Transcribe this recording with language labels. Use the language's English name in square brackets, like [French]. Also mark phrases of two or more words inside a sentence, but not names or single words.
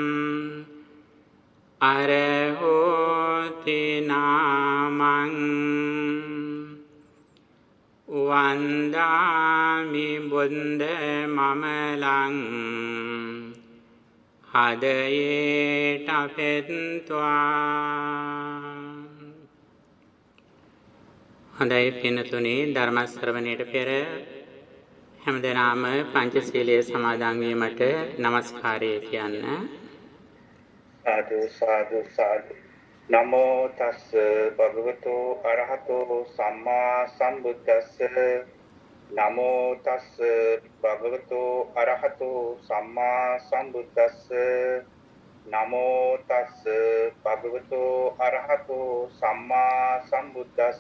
[Pali] අරහෝති නාමං වන්දාමි බුද්ධ මමලං හදයේට පෙත්වා. [Sinhala] හොඳයි පින්තුනි, ධර්ම ශ්‍රවණයට පෙර හැමදෙනාම පංචශීලයේ සමාදන් වීමට নমස්කාරය කියන්න. [Pali] සාදු සාදු සාදු. නමෝ තස්ස භගවතු අරහතෝ සම්මා සම්බුද්දස්ස. නමෝ තස්ස භගවතු අරහතෝ සම්මා සම්බුද්දස්ස. නමෝ තස්ස භගවතු අරහතෝ සම්මා සම්බුද්දස්ස.